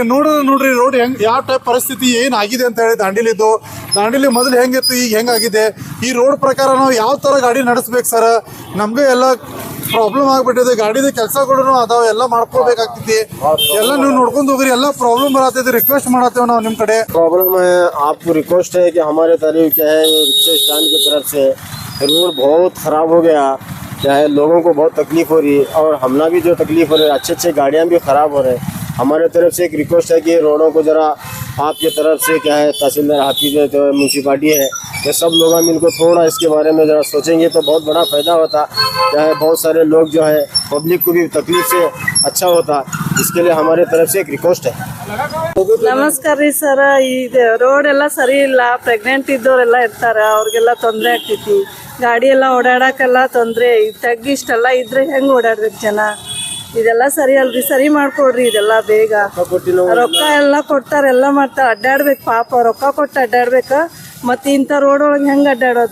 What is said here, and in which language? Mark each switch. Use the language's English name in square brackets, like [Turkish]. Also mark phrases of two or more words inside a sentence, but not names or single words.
[Kannada] ನೋಡ್ರಿ ರೋಡ್ ಹೆಂಗೆ ಯಾವ ಟೈಪ್ ಪರಿಸ್ಥಿತಿ ಏನಾಗಿದೆ ಅಂತ ಹೇಳಿ ದಾಂಡೇಲಿ ಮೊದಲು ಹೆಂಗಿತ್ತು ಈಗ ಹೆಂಗಾಗಿದೆ. ಈ ರೋಡ್ ಪ್ರಕಾರ ನಾವು ಯಾವ ಥರ ಗಾಡಿ ನಡೆಸ್ಬೇಕು ಸರ್, ನಮಗೆ ಎಲ್ಲ ಪ್ರಾಬ್ಲಮ್ ಆಗ್ಬಿಟ್ಟಿದೆ. ಗಾಡಿದ ಕೆಲಸಗಳು ಅದಾವ, ಎಲ್ಲ ಮಾಡ್ಕೋಬೇಕಾಗ್ತೈತಿ, ಎಲ್ಲ ನೀವು ನೋಡ್ಕೊಂಡು ಹೋಗ್ರಿ. ಎಲ್ಲ ಪ್ರಾಬ್ಲಮ್ ಬರತೈತಿ, ರಿಕ್ವೆಸ್ಟ್ ಮಾಡತ್ತೇವೆ ನಾವು ನಿಮ್ಮ ಕಡೆ. [Hindi] प्रॉब्लम है, आपको रिक्वेस्ट है कि हमारे तरफ क्या है रिक्शा स्टैंड की तरफ से रोड बहुत ख़राब हो गया, क्या है लोगों को बहुत तकलीफ हो रही है और हमना भी जो तकलीफ हो रही है, अच्छे गाड़ियाँ भी ख़राब हो रहे हैं. हमारे तरफ से एक रिक्वेस्ट है कि रोडों को ज़रा आपकी तरफ से क्या है तहसीलदार हाफिज है तो म्यूनसिपालिटी है, ये सब लोग मिलकर थोड़ा इसके बारे में ज़रा सोचेंगे तो बहुत बड़ा फ़ायदा होता. क्या है बहुत सारे लोग जो है पब्लिक को भी तकलीफ से अच्छा होता. इसके लिए हमारे तरफ से एक रिक्वेस्ट है. [Kannada] ನಮಸ್ಕಾರ ರೀ ಸರ್. ಇದು ರೋಡ್ ಎಲ್ಲ ಸರಿ ಇಲ್ಲ, ಪ್ರೆಗ್ನೆಂಟ್ ಇದ್ದವರೆಲ್ಲ ಇರ್ತಾರ, ಅವ್ರಿಗೆಲ್ಲ ತೊಂದರೆ ಆಗ್ತೈತಿ, ಗಾಡಿ ಎಲ್ಲ ಓಡಾಡಕ್ಕೆಲ್ಲ ತೊಂದರೆ. ಇಷ್ಟೆಲ್ಲ ಇದ್ರೆ ಹೆಂಗೆ ಓಡಾಡ್ಬೇಕು ಜನ? ಇದೆಲ್ಲ ಸರಿ ಅಲ್ರಿ, ಸರಿ ಮಾಡ್ಕೊಡ್ರಿ ಇದೆಲ್ಲ ಬೇಗ. ರೊಕ್ಕ ಎಲ್ಲ ಕೊಡ್ತಾರೆ, ಎಲ್ಲ ಮಾಡ್ತಾರೆ, ಅಡ್ಡಾಡ್ಬೇಕು ಪಾಪ, ರೊಕ್ಕ ಕೊಟ್ಟು ಅಡ್ಡಾಡ್ಬೇಕ, ಮತ್ತೆ ಇಂಥ ರೋಡ್ ಒಳಗೆ ಹೆಂಗೆ ಅಡ್ಡಾಡೋದು?